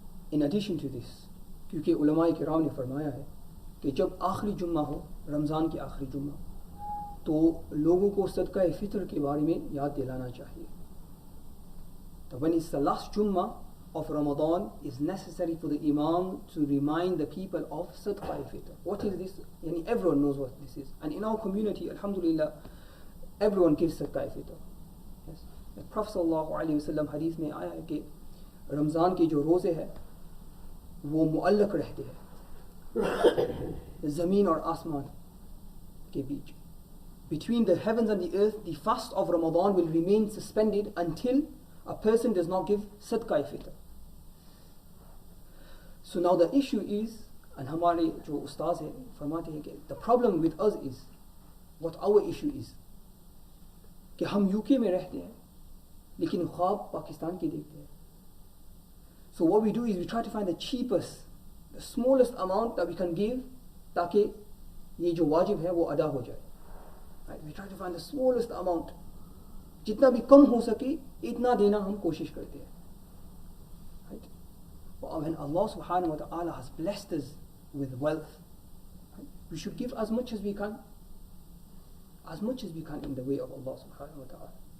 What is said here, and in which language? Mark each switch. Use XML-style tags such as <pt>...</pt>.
<en>In addition to this,</en> <hi>क्योंकि उलमाए किराम ने फरमाया है कि जब आखिरी जुम्मा हो, रमज़ान की आखिरी जुम्मा, तो लोगों को सदका फ़ितर के बारे में याद दिलाना चाहिए.</hi> <en>So when it's the last Jummah of Ramadan, it's necessary for the Imam to remind the people of Sadqa al-Fitr. What is this? Everyone knows what this is. And in our community, alhamdulillah, everyone gives Sadqa al-Fitr. Yes.</en> <hi>The Prophet ﷺ hadith में आया है कि रमज़ान के जो रोज़े हैं वो मुअल्लक रहते हैं ज़मीन और आसमान के बीच.</hi> <en>Between the heavens and the earth, the fast of Ramadan will remain suspended until a person does not give Sadqa al-Fitr. So now the issue is, and</en> <hi>हमारे जो उस्ताद हैं फरमाते हैं कि</hi> <en>the problem with us is, what our issue is,</en> <hi>कि हम UK में रहते हैं लेकिन ख्वाब पाकिस्तान के देखते हैं.</hi> <en>So what we do is we try to find the cheapest, the smallest amount that we can give</en> <hi>ताकि ये जो वाजिब है वो अदा हो जाए.</hi> <en>Right? We try to find the smallest amount.</en> <hi>जितना भी कम हो सके इतना देना हम कोशिश करते हैं.</hi> <en>Right? But when Allah subhanahu wa ta'ala has blessed us with wealth, right, we should give as much as we can. As much as we can in the way of Allah subhanahu wa ta'ala.</en>